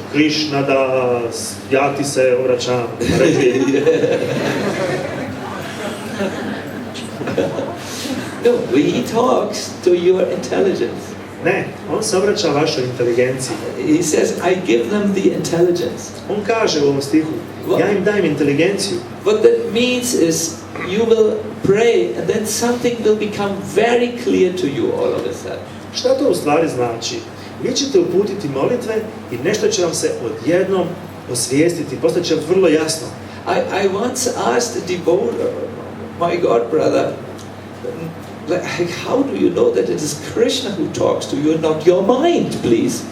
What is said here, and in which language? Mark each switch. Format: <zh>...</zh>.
<sr>Krishna Das, ja ti se obraćam.</sr> <en>No, he talks to your intelligence.</en> <sr>Ne, on se obraća vašoj inteligenciji.</sr> <en>He says, I give them the intelligence.</en> <sr>On kaže u ovom stihu, ja im dajem inteligenciju.</sr> <en>What that means is, you will pray and then something will become very clear to you all of a sudden.</en> <sr>Šta to u stvari znači? Vi ćete uputiti molitve i nešto će vam se odjednom osvijestiti, postaće vrlo jasno.</sr> <en>I once asked a devoter, my god brother, like, how do you know that it is Krishna who talks to you and not your mind, please?</en>